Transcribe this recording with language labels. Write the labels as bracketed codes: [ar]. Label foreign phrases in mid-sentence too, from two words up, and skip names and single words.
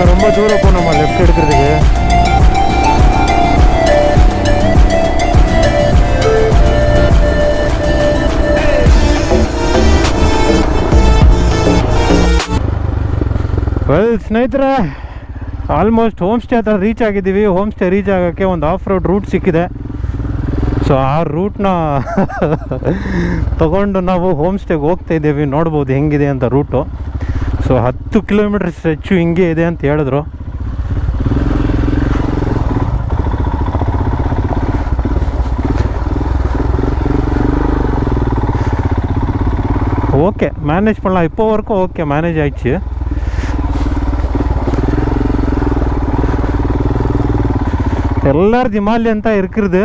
[ta] தூரம் போனோமா லெஃப்ட் எடுக்கிறதுக்கு. [kn] ವೆಲ್ ಸ್ನೇಹಿತರೆ, [en] almost home stay [kn] ಹತ್ರ ರೀಚ್ ಆಗಿದ್ದೀವಿ. [en] home stay reach [kn] ಆಗೋಕ್ಕೆ ಒಂದು [en] off road route [kn] ಸಿಕ್ಕಿದೆ. ಸೊ ಆ ರೂಟ್ನ ತಗೊಂಡು ನಾವು [en] home stay [kn] ಹೋಗ್ತಾ ಇದ್ದೀವಿ. ನೋಡ್ಬೋದು ಹೆಂಗಿದೆ ಅಂತ ರೂಟು. ಸೊ 10 [en] kilometer stretch [kn] ಹಿಂಗೆ ಇದೆ ಅಂತ ಹೇಳಿದ್ರು. [en] okay manage [ta] பண்ணலாம். இப்போ வரைக்கும் [en] okay manage [ta] ஆயிடுச்சு. எல்லாரும் ஹிமாலயன் தான் இருக்கிறது.